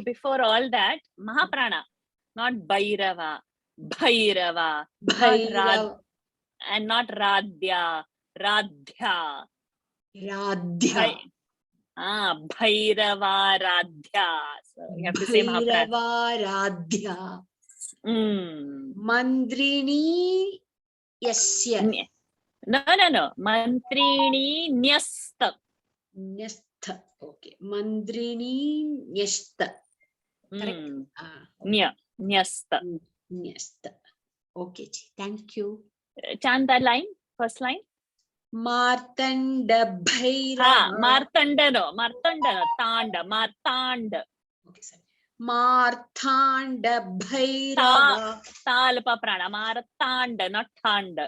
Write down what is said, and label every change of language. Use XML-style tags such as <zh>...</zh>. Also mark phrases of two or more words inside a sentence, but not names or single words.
<en>before all that, Mahaprana, not Bhairava, Bhairava,</en> <sa>Bhairava</sa> <en>and not Radhya, Radhya.</en> <sa>Radhya. Bhairava Radhya.</sa> <en>So you have to say Mahaprana.</en> <sa>Bhairava Radhya. Mandrini Yasya. No. Mantrini Nyasta. Nyastha. Okay. Mandrini Nyastha.</sa> <en>Correct.</en> <sa>Nyasta. Nyastha.</sa> <en>Okay. Thank you. Chant that line, first line.</en> <sa>Martanda Bhairava. Martanda no, Tanda, Martanda.</sa> <en>Okay, sorry.</en> <sa>Martanda Bhairava. Talpa prana, Martanda, not Thanda.</sa>